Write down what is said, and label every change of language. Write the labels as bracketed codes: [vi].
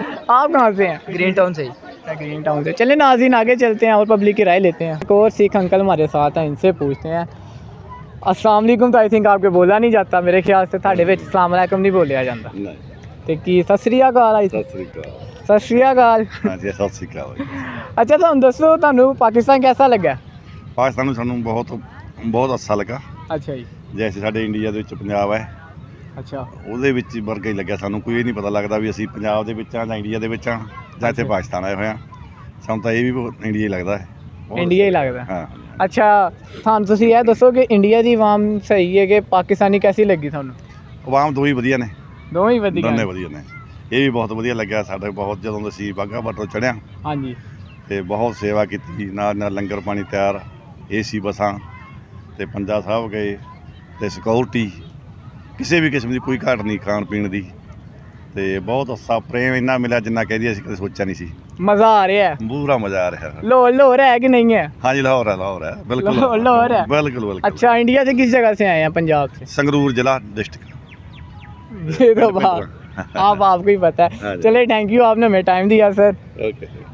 [hi] आप कहाँ से हैं? ग्रीन टाउन से ही। ग्रीन टाउन से। चलिए नाज़रीन, आगे चलते हैं और पब्लिक की राय लेते हैं। एक और सिख अंकल हमारे साथ हैं, इनसे पूछते हैं। अस्सलाम वालेकुम। तो आई थिंक आपके बोला नहीं जाता मेरे ख्याल से, [pa] ਤੁਹਾਡੇ ਵਿੱਚ [hi] अस्सलाम वालेकुम नहीं बोलिया जाता। [pa] ਤੇ ਕੀ ਸਤਿ ਸ੍ਰੀ ਅਕਾਲ ਆਈ? ਸਤਿ ਸ੍ਰੀ ਅਕਾਲ। ਹਾਂਜੀ, ਸਤਿ ਸ਼੍ਰੀ ਅਕਾਲ। ਅੱਛਾ, ਤੁਹਾਨੂੰ ਦੱਸੋ ਤੁਹਾਨੂੰ ਪਾਕਿਸਤਾਨ [hi] कैसा लगा? [pa] ਪਾਕਿਸਤਾਨ ਨੂੰ ਸਾਨੂੰ ਬਹੁਤ ਅੱਛਾ ਲੱਗਾ। ਅੱਛਾ ਜੀ। ਜੈਸੇ ਸਾਡੇ ਇੰਡੀਆ ਦੇ ਵਿੱਚ ਪੰਜਾਬ ਹੈ, ਅੱਛਾ। ਉਹਦੇ ਵਿੱਚ ਹੀ ਵਰਗਾ ਹੀ ਲੱਗਿਆ ਸਾਨੂੰ। ਕੋਈ ਇਹ ਨਹੀਂ ਪਤਾ ਲੱਗਦਾ ਵੀ ਅਸੀਂ ਪੰਜਾਬ ਦੇ ਵਿੱਚ ਆ ਜਾਂ ਇੰਡੀਆ ਦੇ ਵਿੱਚ ਆ ਜਾਂ ਇੱਥੇ ਪਾਕਿਸਤਾਨ ਆਏ ਹੋਏ ਆ। ਸਾਨੂੰ ਤਾਂ ਇਹ ਵੀ ਇੰਡੀਆ ਹੀ ਲੱਗਦਾ ਹੈ। ਇੰਡੀਆ ਹੀ ਲੱਗਦਾ? ਹਾਂ। ਅੱਛਾ, ਤੁਹਾਨੂੰ ਤੁਸੀਂ ਇਹ ਦੱਸੋ ਕਿ ਇੰਡੀਆ ਦੀ ਆਵਾਮ ਸਹੀ ਹੈ ਕਿ ਪਾਕਿਸਤਾਨੀ ਕੈਸੀ ਲੱਗੀ ਤੁਹਾਨੂੰ? ਆਵਾਮ ਦੋਵੇਂ ਵਧੀਆ ਨੇ, ਦੋਵੇਂ ਹੀ ਵਧੀਆ? ਦੋਨੇ ਵਧੀਆ ਨੇ। ਇਹ ਵੀ ਬਹੁਤ ਵਧੀਆ ਲੱਗਿਆ ਸਾਡੇ, ਬਹੁਤ ਜਦੋਂ ਅਸੀਂ ਬਾਘਾ ਬਾਰਡਰ ਚੜ੍ਹਿਆ ਹਾਂਜੀ। ਤੇ ਬਹੁਤ ਸੇਵਾ ਕੀਤੀ, ਨਾਲ ਨਾਲ ਲੰਗਰ ਪਾਣੀ ਤਿਆਰ, ਏਸੀ ਬੱਸਾਂ ਤੇ ਪੰਜਾ ਸਾਹਿਬ ਗਏ ਤੇ ਸਿਕਿਉਰਿਟੀ, ਕਿਸੇ ਵੀ ਕਿਸਮ ਦੀ ਕੋਈ ਘਾਟ ਨਹੀਂ ਖਾਣ ਪੀਣ ਦੀ। ਤੇ ਬਹੁਤ ਅੱਛਾ ਪ੍ਰੇਮ ਇੰਨਾ ਮਿਲਿਆ ਜਿੰਨਾ ਕਹਦੀ ਅਸੀਂ ਕਦੇ ਸੋਚਿਆ ਨਹੀਂ ਸੀ। ਮਜ਼ਾ ਆ ਰਿਹਾ ਹੈ? ਪੂਰਾ ਮਜ਼ਾ ਆ ਰਿਹਾ। [hi] ਲਾਹੌਰ है कि नहीं है? [pa] ਹਾਂਜੀ, ਲਾਹੌਰ ਹੈ ਬਿਲਕੁਲ। [hi] लाहौर है? बिल्कुल बिल्कुल। अच्छा, इंडिया से किस जगह से आए हैं? पंजाब से? संगरूर जिला डिस्ट्रिक्ट। ये तो बात आप आपको ही पता है। चलिए, थैंक यू, आपने हमें टाइम दिया सर। ओके।